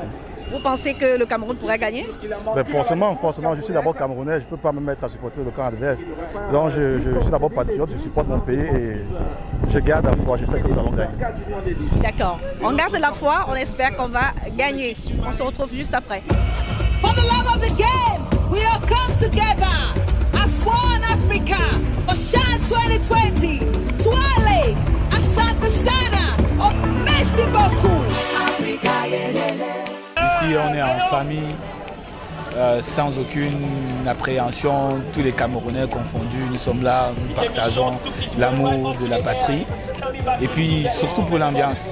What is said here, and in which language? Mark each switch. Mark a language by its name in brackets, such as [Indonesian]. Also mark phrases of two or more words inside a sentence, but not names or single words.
[French] Vous pensez que le Cameroun pourrait gagner? Ben forcément, je suis d'abord camerounais, je ne peux pas me mettre à supporter le camp adverse. Donc je suis d'abord patriote, je supporte mon pays et je garde la foi, je sais que nous allons gagner. D'accord, on garde la foi, on espère qu'on va gagner. On se retrouve juste après. [English] For the love of the game, we all come together as one Africa for Chan 2020. [Swahili] Twale, Asante Sana, [French] oh, merci beaucoup. Ici, on est en famille, sans aucune appréhension, tous les Camerounais confondus, nous sommes là, nous partageons l'amour de la patrie et puis surtout pour l'ambiance.